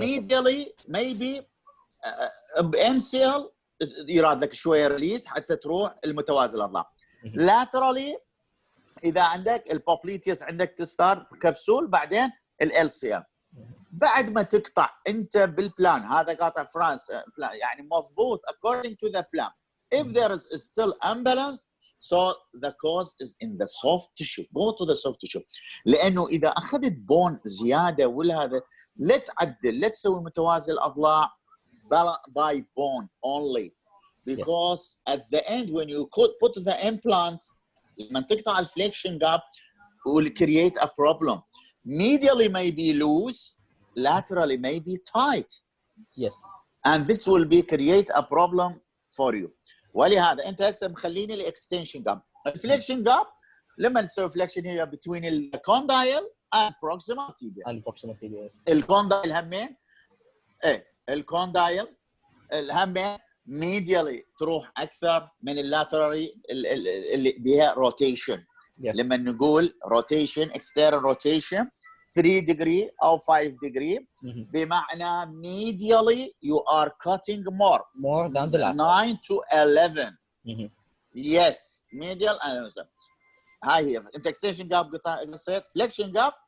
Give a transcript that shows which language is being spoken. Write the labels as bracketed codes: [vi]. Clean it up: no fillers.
[en] medially maybe [ar] بMCL يراد لك شويه ريليس حتى تروح المتوازي الاضلاع. laterally اذا عندك البوبليتيوس عندك تستار كبسول، بعدين LCL. بعد ما تقطع انت بالبلان هذا قاطع فرانس يعني مضبوط [en] according to the plan. If there is still unbalanced, so the cause is in the soft tissue. Go to the soft tissue. [ar] لانه اذا اخذت بون زياده ولا هذا لا تعدل، لا تسوي متوازي الاضلاع [en] by bone only, because at the end when you put the implant [ar] لما تقطع الفليكشن جاب [en] will create a problem. Medially may be loose, laterally may be tight. Yes. And this will be create a problem for you. [ar] ولهذا انت هسه مخليني الاكستنشن جاب. الفليكشن جاب لما تسوي فليكشن هي between الكوندايل and proximal tibia. الكوندايل همين الكوندايل الهمين medially تروح اكثر من اللاترالي اللي بها روتيشن. لما نقول روتيشن [en] external rotation 3 degree او 5 degree [ar] بمعنى [en] medially you are cutting more than the lateral 9 to 11. Yes, medial and [ar] هاي هي انت [en] extension gap [ar] قصيت [en] flexion gap.